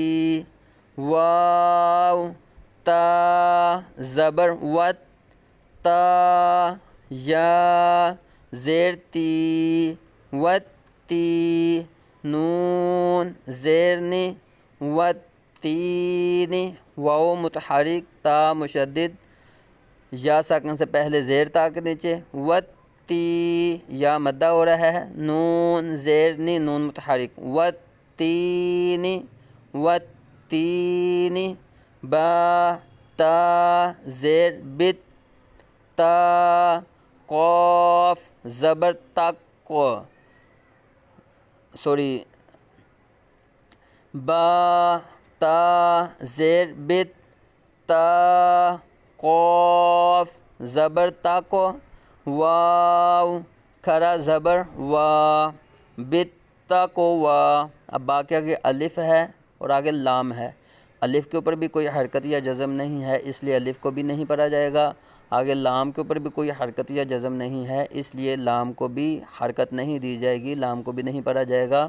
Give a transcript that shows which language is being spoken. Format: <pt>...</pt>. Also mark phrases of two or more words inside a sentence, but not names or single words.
<ur>واو تا زبر وت، تا یا زیر تی، وتی، نون زیر نی، وتینی، واو متحرک، تا مشدد، یا ساکن سے پہلے زیر تا کے نیچے، وتی، یا مدہ ہو رہا ہے، نون زیر نی، نون متحرک، وتینی، وتینی، با تا زیر بت، تا قاف زبر تک، با تا زیر بت، تا قاف زبر تک، واو کھڑا زبر وا، بت تک وا۔ اب باقی آگے الف ہے اور آگے لام ہے، الف کے اوپر بھی کوئی حرکت یا جزم نہیں ہے، اس لیے الف کو بھی نہیں پڑھا جائے گا، آگے لام کے اوپر بھی کوئی حرکت یا جزم نہیں ہے، اس لیے لام کو بھی حرکت نہیں دی جائے گی، لام کو بھی نہیں پڑھا جائے گا۔</ur>